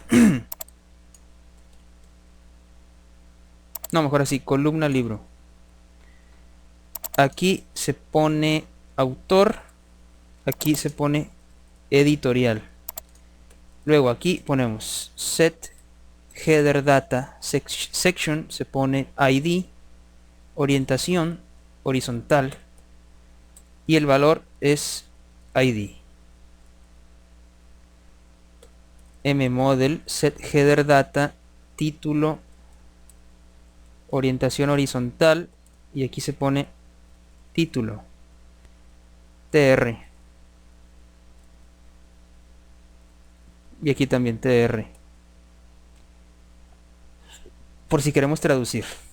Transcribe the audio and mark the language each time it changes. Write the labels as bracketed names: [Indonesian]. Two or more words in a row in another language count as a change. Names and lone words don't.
[Spanish] No, mejor así, columna, libro. Aquí se pone autor, aquí se pone editorial. Luego aquí ponemos [English] set header data section, [Spanish] se pone ID, orientación horizontal y el valor es ID. [English] mmodel set header data [Spanish] título, orientación horizontal y aquí se pone título tr y aquí también tr por si queremos traducir.